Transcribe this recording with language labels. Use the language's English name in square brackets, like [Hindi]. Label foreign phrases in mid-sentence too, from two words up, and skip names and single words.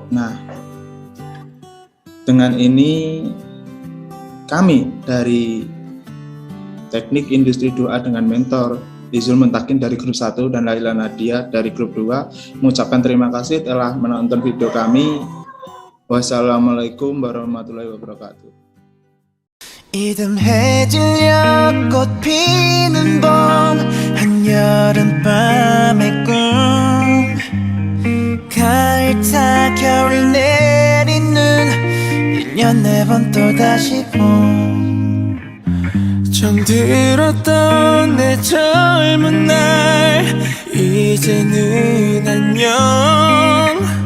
[Indonesian] Nah, dengan ini kami dari Teknik Industri Doa dengan Mentor Izul Muntakin dari grup 1 dan Laila Nadia dari grup 2 mengucapkan terima kasih telah menonton video kami. [Arabic] والسلام عليكم ورحمة الله وبركاته. [Korean] 이듬해질녘 꽃 피는 봄 한여름밤의 꿈 가을타 겨울 내리는 1년 4번 또다시 봄 정들었던 내 젊은 날 이제는 안녕